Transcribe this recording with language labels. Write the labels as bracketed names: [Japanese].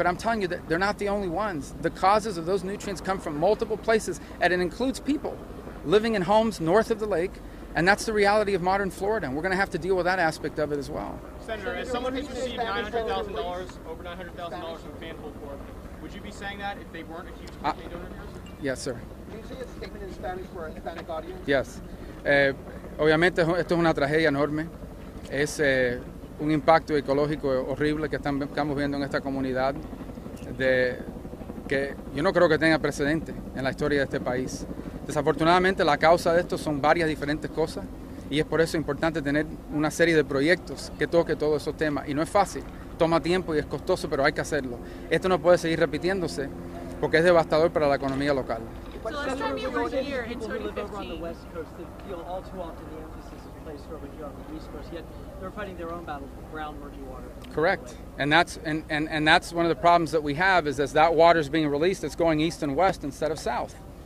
[English] But I'm telling you that they're not the only ones. The causes of those nutrients come from multiple places, and it includes people living in homes north of the lake. And that's the reality of modern Florida, and we're going to have to deal with that aspect of it as well. Senator, as someone who's received $900,000, over $900,000 from Fanful Corp, would you be saying that if they weren't a huge company donor of yours? Yes, sir. Can you say a statement in Spanish for a Hispanic audience? Yes. [Spanish] Obviamente esto es una tragedia enorme. Es un impacto ecológico horrible que estamos viendo en esta comunidad, de que yo no creo que tenga precedente en la historia de este país. Desafortunadamente la causa de esto son varias diferentes cosas y es por eso importante tener una serie de proyectos que toque todos esos temas. Y no es fácil, toma tiempo y es costoso, pero hay que hacerlo. Esto no puede seguir repitiéndose porque es devastador para la economía local. [English] So last time you were here in 2015. Over on the West Coast, they feel all too often the emphasis is placed over here on the East Coast, yet they're fighting their own battle for brown murky water. Correct. And that's one of the problems that we have is as that water is being released, it's going east and west instead of south.